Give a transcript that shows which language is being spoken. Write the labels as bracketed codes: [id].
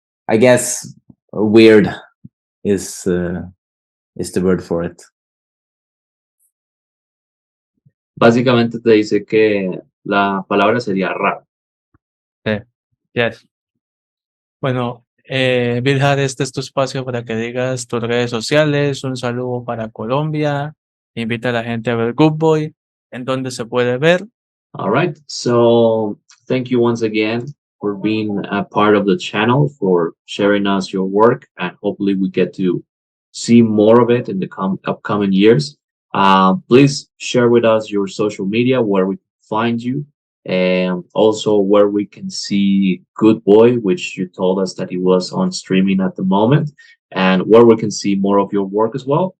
[en] I guess weird is the word for it. [es] Básicamente te dice que la palabra sería raro. [en] Yes. [es] Bueno, Viljar, este es tu espacio para que digas tus redes sociales, un saludo para Colombia, invita a la gente a ver Good Boy, en donde se puede ver. [en] All right, so thank you once again for being a part of the channel, for sharing us your work, and hopefully we get to see more of it in the upcoming years. Please share with us your social media, where we can find you, and also where we can see Good Boy, which you told us that it was on streaming at the moment, and where we can see more of your work as well.